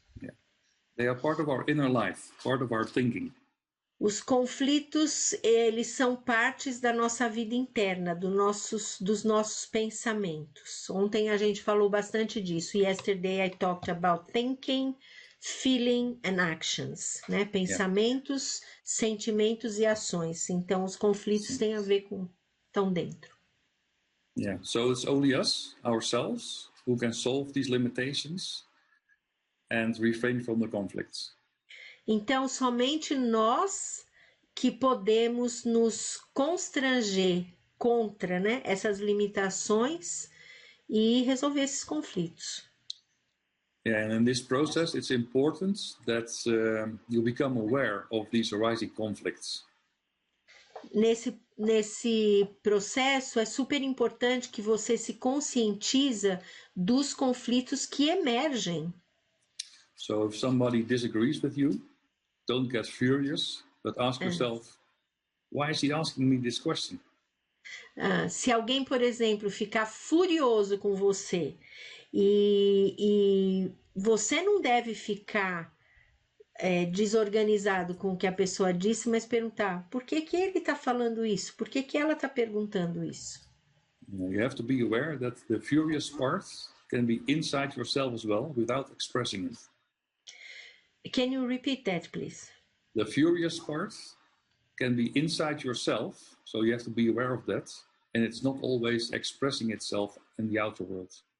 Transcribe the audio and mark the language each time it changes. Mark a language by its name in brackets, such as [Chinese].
[English] Yeah. They are part of our inner life, part of our thinking. [Portuguese] Os conflitos, eles são partes da nossa vida interna, dos nossos pensamentos. Ontem a gente falou bastante disso. [English] Yesterday I talked about thinking, feeling and actions, [Portuguese] né? Pensamentos, sentimentos e ações. Então os conflitos têm a ver com, estão dentro. [English] Yeah, so it's only us, ourselves, who can solve these limitations and refrain from the conflicts. [Portuguese] Então, somente nós que podemos nos constranger contra, né, essas limitações e resolver esses conflitos. [English] Yeah, and in this process, it's important that you become aware of these arising conflicts. [Portuguese] Nesse processo, é super importante que você se conscientiza dos conflitos que emergem. [English] So if somebody disagrees with you, don't get furious, but ask yourself, why is he asking me this question? [Portuguese] Se alguém, por exemplo, ficar furioso com você e você não deve ficar desorganizado com o que a pessoa disse, mas perguntar, por que ele está falando isso? Por que ela está perguntando isso? [English] You have to be aware that the furious part can be inside yourself as well, without expressing it. Can you repeat that, please? The furious part can be inside yourself, so you have to be aware of that, and it's not always expressing itself in the outer world.